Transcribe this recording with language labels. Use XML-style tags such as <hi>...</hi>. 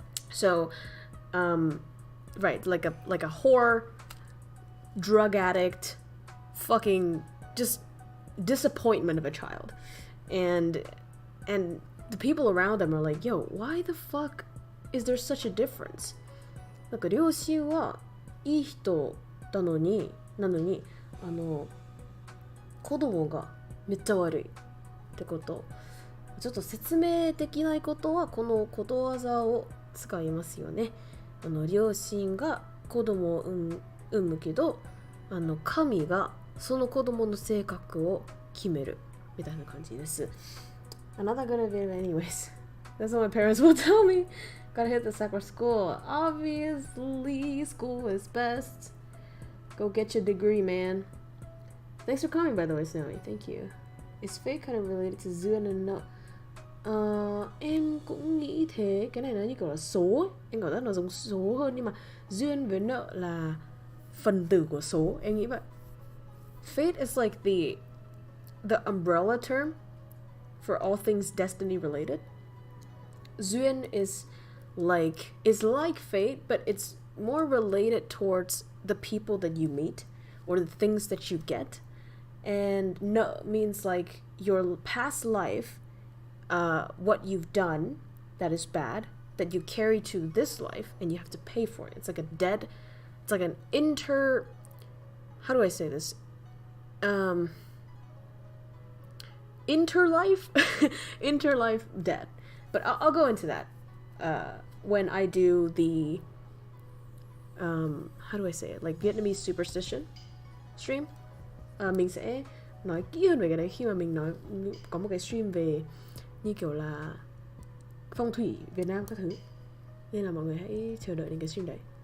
<en>So, right, like a whore, drug addict, fucking just disappointment of a child. And the people around them are like, yo, why the fuck is there such a difference?</en> <ja>なんか両親はいい人なのに子供がめっちゃ悪いってこと。ちょっと説明できないことはこのことわざを使いますよね。両親が子供を産むけど、神がその子供の性格を決めるみたいな感じです。</ja> <en>I'm not that good at it anyways. That's what my parents will tell me. Gotta hit the sacred school. Obviously, school is best. Go get your degree, man. Thanks for coming, by the way, Snowy. Thank you. Is fate kind of related to duyên and nợ?</en> <vi>Em cũng nghĩ thế. Cái này nó như kiểu là số ấy. Em cảm giác nó giống số hơn, nhưng mà duyên với nợ là phần tử của số. Em nghĩ vậy.</vi> <en>Fate is like the umbrella term for all things destiny related. Duyên is like fate, but it's more related towards the people that you meet or the things that you get. And no means like your past life, what you've done that is bad, that you carry to this life, and you have to pay for it. It's like a debt. It's like an how do I say this? Interlife interlife debt. But I'll go into that when I do the how do I say it, like Vietnamese superstition stream.</en> <vi>Mình sẽ nói kỹ hơn về cái đấy khi mà mình nói có một cái stream về như kiểu là phong thủy Việt Nam các thứ, nên là mọi người hãy chờ đợi đến cái stream đấy.</vi>